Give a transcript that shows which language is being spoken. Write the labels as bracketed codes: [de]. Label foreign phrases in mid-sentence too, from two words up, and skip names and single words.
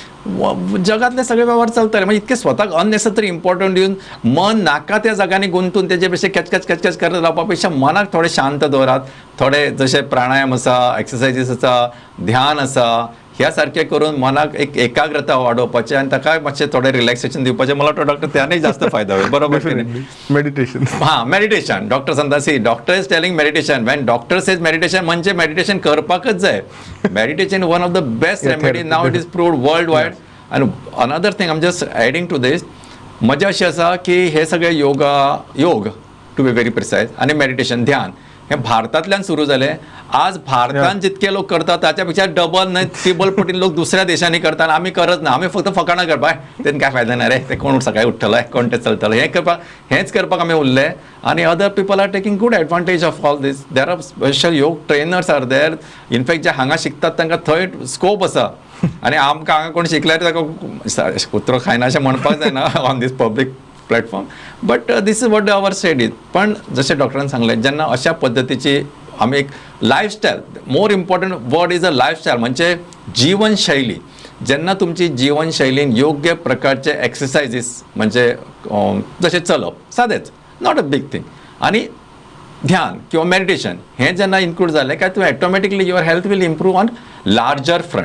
[kok] जगातले सगळे व्यवहार चलतले. म्हणजे इतके स्वताक [en] unnecessary important [kok] दिवन मन नाका त्या जाग्यांनी गुंतून तेजे पेक्षा कॅच करत रावपा पेक्षा मनाक थोडे शांत दवरात. थोडे जशे प्राणायाम आसा, एक्सरसायजीस आसा, ध्यान आसा, ह्या सारखे करून मनाक एक एकाग्रता वाडोवपाचें आनी ताका मातशें थोडें रिलॅक्सेशन दिवपाचें. [mr] मला वाटतं डॉक्टर त्यानंय जास्त फायदा होईल, बरोबर? मेडिटेशन. हां, मेडिटेशन. [kok] डॉक्टर सांगता, [en] See doctor is telling meditation. When doctor says meditation [kok] म्हणजे मेडिटेशन करपाकच जाय. [en] Meditation one of the best remedy. Now it is proved world wide. आनी another thing I am just adding to this, [kok] मजा अशी आसा की हे सगळे योग [en] to be very precise [kok] आणि मेडिटेशन, ध्यान, हे भारतांतल्यान सुरू जालें. आज भारतांत जितके लोक करतात ताच्या पेक्षा डबल न्हय ट्रिबल पटीन लोक दुसऱ्या देशांनी करतात. आमी करत ना. आमी फक्त फकाणां करपाक, तें काय फायदा ना रे, ते कोण सकाळी उठ्ठलो, कोण ते चलतलो, हेच करपाक आमी उरले. [en] आणि Other people are taking good advantage of all this. There are special yoga trainers are there. [kok] इनफॅक्ट जे हांगा शिकतात तांकां थंय स्कोप आसा. आणि आमकां हांगा कोण शिकल्यार ताका कुत्रो खायना अशें म्हणपाक जायना [en] on this public platform. But this is what our sad is. [kok] पण जशें डॉक्टरान सांगलें, जेन्ना अशा पद्दतीची आमी एक लायफस्टायल, [en] more important word is a lifestyle, [kok] म्हणजे जीवनशैली. जेन्ना तुमची जीवनशैलीन योग्य प्रकारचे एक्सरसायजीस, म्हणजे जशें चलप, सादेंच, [en] not a big thing, [kok] आणि ध्यान किंवा मेडिटेशन हें जेन्ना इन्क्लूड जालें काय तूं [en] automatically your health will improve on larger front.